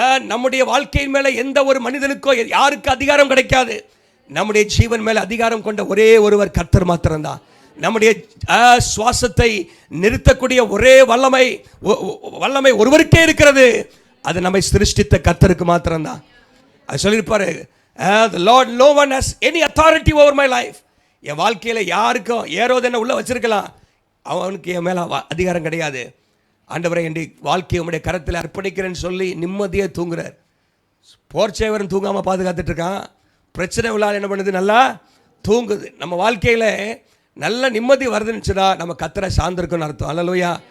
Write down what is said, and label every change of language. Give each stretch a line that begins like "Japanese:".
Tamil: நம்முடைய வாழ்க்கையின் மேலே எந்த ஒரு மனிதனுக்கோ யாருக்கு அதிகாரம் கிடைக்காது. நம்முடைய ஜீவன் மேலே அதிகாரம் கொண்ட ஒரே ஒருவர் கர்த்தர் மாத்திரம்தான். நம்முடைய சுவாசத்தை நிறுத்தக்கூடிய ஒரே வல்லமை ஒருவருக்கே இருக்கிறது. அது நம்மை சிருஷ்டித்த கர்த்தருக்கு மாத்திரம்தான். அது சொல்லியிருப்பாரு,
English: the Lord, no one has any authority over my life.
Tamil: என் வாழ்க்கையில் யாருக்கும் ஏரோது என்ன உள்ள வச்சிருக்கலாம், அவனுக்கு என் மேலே அதிகாரம் கிடையாது. ஆண்டவரை என் வாழ்க்கையை உங்களுடைய கரத்தில் அர்ப்பணிக்கிறேன்னு சொல்லி நிம்மதியாக தூங்குறார். போர்ச்சேவரன் தூங்காமல் பாதுகாத்துட்டு இருக்கான். பிரச்சனை உள்ளால் என்ன பண்ணுது, நல்லா தூங்குது. நம்ம வாழ்க்கையில் நல்ல நிம்மதி வருதுன்னுச்சுன்னா நம்ம கர்த்தரை சார்ந்திருக்குன்னு அர்த்தம். அல்லேலூயா.